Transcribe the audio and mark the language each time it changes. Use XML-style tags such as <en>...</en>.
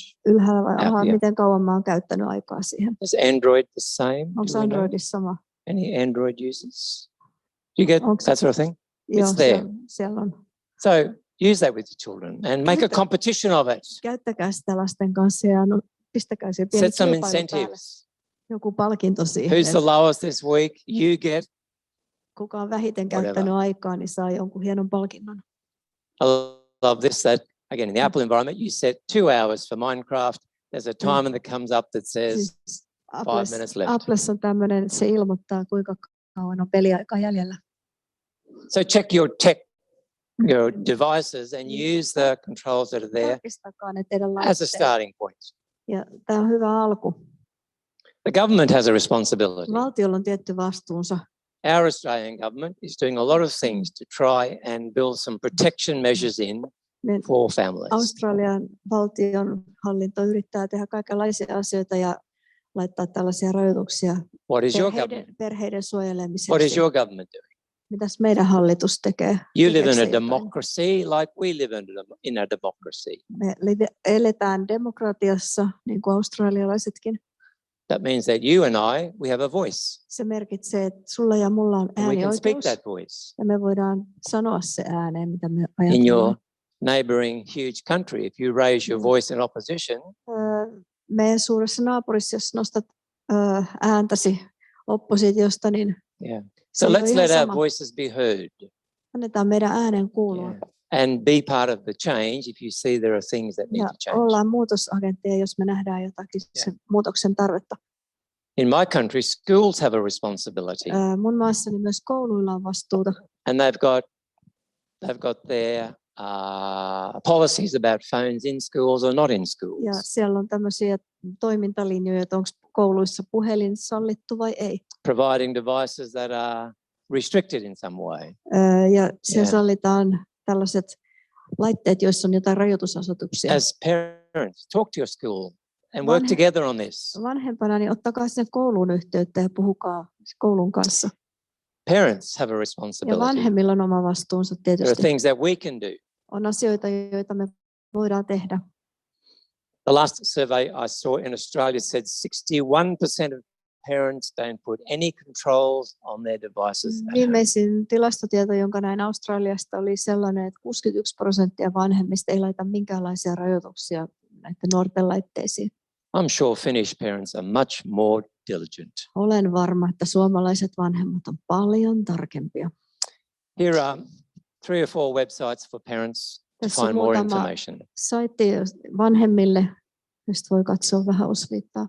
<fi>ylhäällä vai miten kauan mä oon käyttänyt aikaa siihen.</fi> <en>Is Android the same?</en> <fi>Onko Androidissa sama?</fi> <en>Any Android users? Do you get that sort of thing?</en> <fi>Joo,</fi> <en>it's there.</en> <fi>Siellä on.</fi> <en>So use that with your children and make a competition of it.</en> <fi>Käyttäkää sitä lasten kanssa ja pistäkää siihen pieni</fi> <en>set some</en> <fi>kilpailu</fi> <en>incentives.</en> <fi>Päälle. Joku palkinto siihen.</fi> <en>Who's the lowest this week? You get.</en> <fi>Kuka on vähiten käyttänyt aikaa, niin saa jonkun hienon palkinnon.</fi> <en>I love this, that again in the Apple environment you set 2 hours for Minecraft. There's a timer that comes up that says 5 minutes left.</en> <fi>Applessa on tämmöinen, että se ilmoittaa kuinka kauan on peliaikaa jäljellä.</fi> <en>So check your devices and use the controls that are there as a starting point.</en> <fi>Ja tämä on hyvä alku.</fi> <en>The government has a responsibility.</en> <fi>Valtiolla on tietty vastuunsa.</fi> <en>Our Australian government is doing a lot of things to try and build some protection measures in for families.</en> <fi>Australian valtion hallinto yrittää tehdä kaikenlaisia asioita ja laittaa tällaisia rajoituksia perheiden suojelemiseksi.</fi> <en>What is your government doing?</en> <fi>Mitäs meidän hallitus tekee?</fi> <en>You live in a democracy like we live in a democracy.</en> <fi>Me eletään demokratiassa, niin kuin australialaisetkin.</fi> <en>That means that you and we have a voice.</en> <fi>Se merkitsee, että sulla ja mulla on äänioikeus.</fi> <en>We can speak that voice.</en> <fi>Ja me voidaan sanoa se ääneen, mitä me ajattelemme.</fi> <en>In your neighboring huge country, if you raise your voice in opposition.</en> <fi>Meidän suuressa naapurissa, jos nostat ääntäsi oppositiosta, niin</fi> <en>so let's let our voices be heard.</en> <fi>Annetaan meidän äänen kuulua.</fi> <en>And be part of the change if you see there are things that need to change.</en> <fi>Ollaan muutosagentteja, jos me nähdään jotakin sen muutoksen tarvetta.</fi> <en>In my country, schools have a responsibility.</en> <fi>Mun maassani myös kouluilla on vastuuta.</fi> <en>And they've got their policies about phones in schools or not in schools.</en> <fi>Ja siellä on tämmöisiä toimintalinjoja, että onko kouluissa puhelin sallittu vai ei.</fi> <en>Providing devices that are restricted in some way.</en> <fi>Ja siellä sallitaan tällaiset laitteet, joissa on jotain rajoitusasetuksia.</fi> <en>As parents, talk to your school and work together on this.</en> <fi>Vanhempana niin ottakaa sinne kouluun yhteyttä ja puhukaa koulun kanssa.</fi> <en>Parents have a responsibility.</en> <fi>Ja vanhemmilla on oma vastuunsa tietysti.</fi> <en>There are things that we can do.</en> <fi>On asioita, joita me voidaan tehdä.</fi> <en>The last survey I saw in Australia said 61% of parents don't put any controls on their devices.</en> <fi>Viimeisin tilastotieto, jonka näin Australiasta, oli sellainen, että 61% vanhemmista ei laita minkäänlaisia rajoituksia näiden nuorten laitteisiin.</fi> <en>I'm sure Finnish parents are much more diligent.</en> <fi>Olen varma, että suomalaiset vanhemmat on paljon tarkempia.</fi> <en>Here are 3 or 4 websites for parents to find more information.</en> <fi>Saitti vanhemmille, josta voi katsoa vähän osviittaa.</fi>